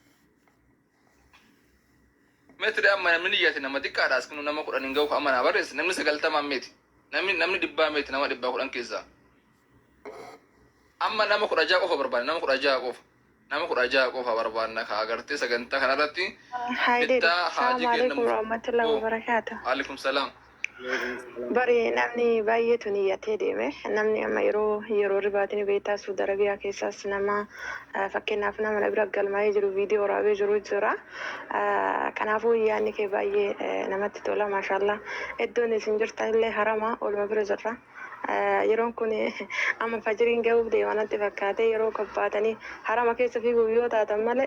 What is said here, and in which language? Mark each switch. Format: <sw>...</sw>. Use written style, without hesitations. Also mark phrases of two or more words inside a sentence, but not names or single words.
<om>meetri amma namni niyyate nama xiqqaadhaas kunu nama 10 hin gahu amma na barreessi namni 90 meeti namni 100 meeti nama 10 keessaa amma nama 16 qofa barbaanna nama 16 qofa barbaanna ka agartee sagantaa kanarratti</om> <ar>السلام عليكم ورحمة الله وبركاته. عليكم السلام</ar> <om>Bari namni baay'eetu niyyatee deeme. Namni amma yeroo ribaatiin beektaa Suudi Arabiyaa keessaas nama fakkeenyaaf nama na bira galmaa'ee jiru viidiyoo waraabee jiru jira. Kanaafuu yaadni kee baay'ee namatti tola maashaallah. Iddoon isin jirtan illee harama olma bira jirra. Yeroon kun amma fajiriin gahuuf deema natti fakkaate yeroo kabbaatanii harama keessa fiiguuf yoo taatan malee.</om>